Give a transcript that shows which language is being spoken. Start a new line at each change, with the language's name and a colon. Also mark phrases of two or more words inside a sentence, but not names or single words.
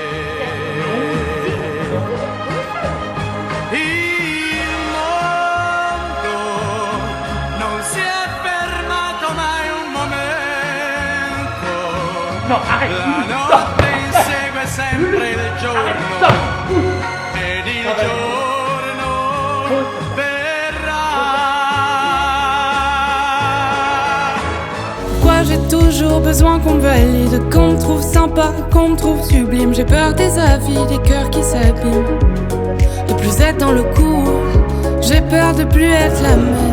Italian: Il mondo non si è fermato mai un momento.
French: No, arrête.
Italian: La notte insegue sempre il giorno ed il giorno verrà.
French: Pourquoi j'ai toujours besoin qu'on me valide, qu'on me trouve sympa, qu'on me trouve sublime. J'ai peur des avis, des cœurs qui s'abîment, de plus être dans le coup. J'ai peur de plus être la même.